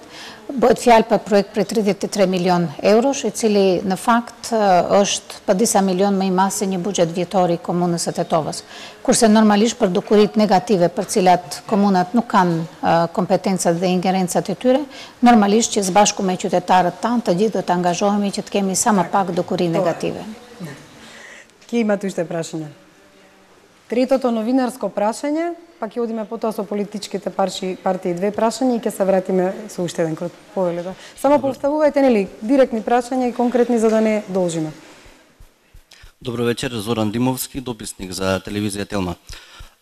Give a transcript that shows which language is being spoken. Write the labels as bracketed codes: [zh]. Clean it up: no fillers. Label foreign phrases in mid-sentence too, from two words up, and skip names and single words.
[sq] Bëhet fjalë për projekt për 33 milion eurosh, i cili në fakt është për disa milion më i madh se një buxhet vjetor i komunës së Tetovës. Kurse normalisht për dukurit negative për cilat komunat nuk kanë kompetencat dhe ingerencat e tyre, normalisht që së bashku me qytetarët tanë të gjithë do të angazhohemi që të kemi sa më pak dukuri negative. [mk] Ке имате уште прашање? Третото новинарско прашање, па ќе одиме потоа со политичките партии две прашања и ќе се вратиме со уште еден крот. Повелете. Само поставувајте, нели, директни прашања и конкретни за да не должиме. Добро вечер, Зоран Димовски, дописник за телевизија Телма.